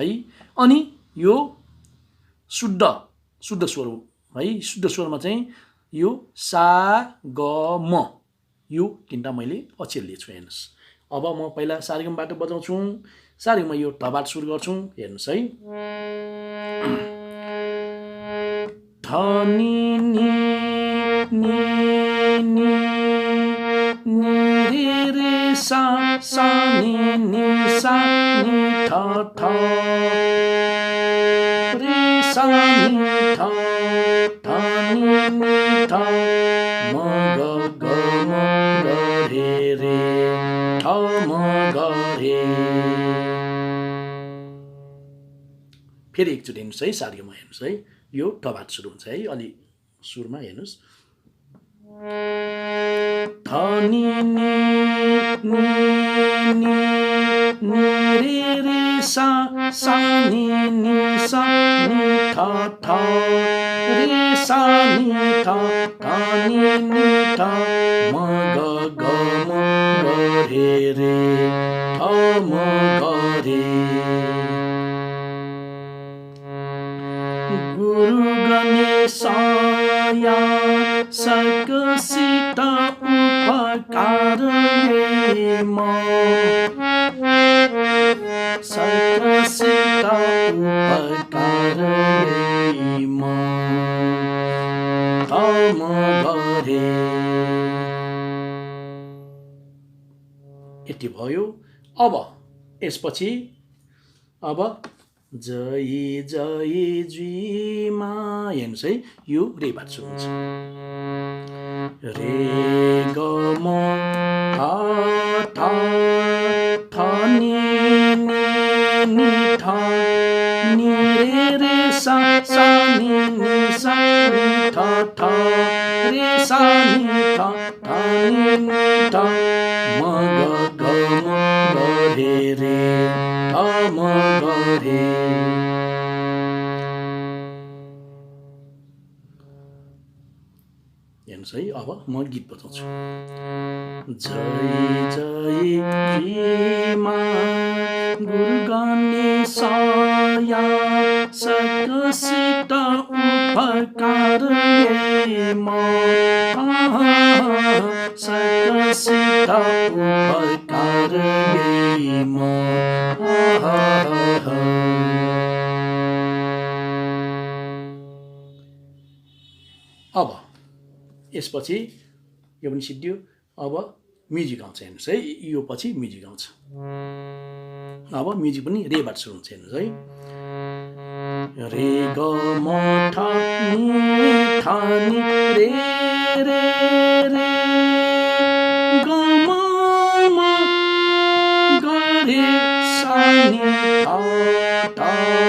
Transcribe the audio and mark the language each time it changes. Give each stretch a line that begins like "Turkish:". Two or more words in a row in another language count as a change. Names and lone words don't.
Nepali: अनि यो शुद्ध स्वर है, शुद्ध स्वरमा चाहिँ यो सा ग म, यो तीनटा मैले अक्षर लिएको हेर्नुस्। अब म पहिला सारेगमबाट बजाउँछु। सारेगम यो ढबाट सुरु गर्छु हेर्नुस् है। ध नि नि नि नि नि रे रे सा सा नि नि सा नि ठ ठ रे सा नि ठ ठ नि नि ठ म ग ग म ग रे रे ठ म ग रे। फेरि एकचोटि हेर्नुस् है, सारेगम हेर्नुस् है, यो ढबाट सुरु हुन्छ है, अलि सुरमा हेर्नुस्। ध नि नि नि नि नि रे रे सा सा नि नि सा नि ठ ठ रे सा नि ठ ठ नि नि ठ म ग ग म ग रे रे ठ म ग रे।
Newari: गुरु गणेशया सकसित उपकार यैमा सकसित उपकार यैमा हम गरे।
Nepali: यति भयो। अब यसपछि अब जय जय जीमा हेर्नुहोस् है, यो रेबाट सुरु हुन्छ। रे ग म ठ ठ ठ नि नि नि ठ नि रे रे सा सा नि नि सा नि ठ ठ रे सा नि ठ ठ नि नि ठ म ग ग म ग रे रे ठ म ग रे। हेर्नुहोस् है, अब म गीत बजाउँछु।
Newari: जय जय जीमा गुरु गणेशया सकसित उपकार यैमा सकसित उपकार यैमा।
Nepali: अब यसपछि यो पनि सिद्धियो। अब म्युजिक आउँछ हेर्नुहोस् है, यो पछि म्युजिक आउँछ। अब म्युजिक पनि रेबाट सुरु हुन्छ हेर्नुहोस् है। रे ग म ठ नि ठ नि रे रे रे ग म ग रे सा नि ठ ठ